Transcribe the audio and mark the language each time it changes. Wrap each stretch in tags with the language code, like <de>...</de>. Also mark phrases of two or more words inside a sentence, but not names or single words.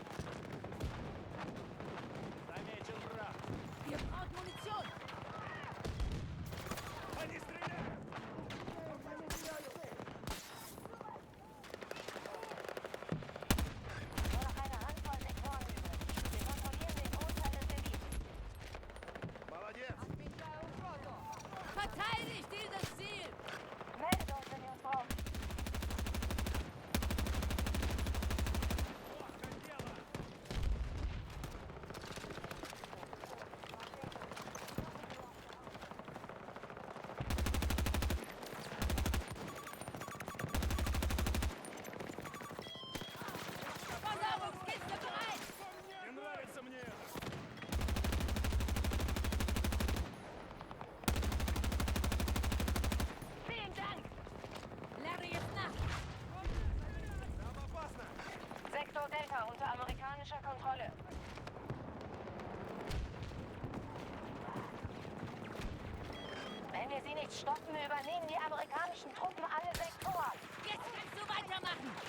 <ru>Заметил враг.</ru> <de>Ihr braucht Munition!</de> <ru>Они стреляют!</ru> <de>Nur noch eine Handvoll Sektoren übrig. Wir kontrollieren den Großteil des Gebiets.</de> <ru>Молодец!</ru> <de>Verteidigt dieses Ziel! Meldet uns, wenn ihr uns braucht.</de> <ru>Плохо дело!</ru> <de>Versorgungskiste bereit!</de> <ru>Не нравится мне это!</ru> <de>Vielen Dank! Larry ist nach!</de> <ru>Там опасно!</ru> <de>Sektor Delta unter amerikanischer Kontrolle. Wenn wir sie nicht stoppen, übernehmen die amerikanischen Truppen alle Sektoren. Jetzt kannst du weitermachen!</de>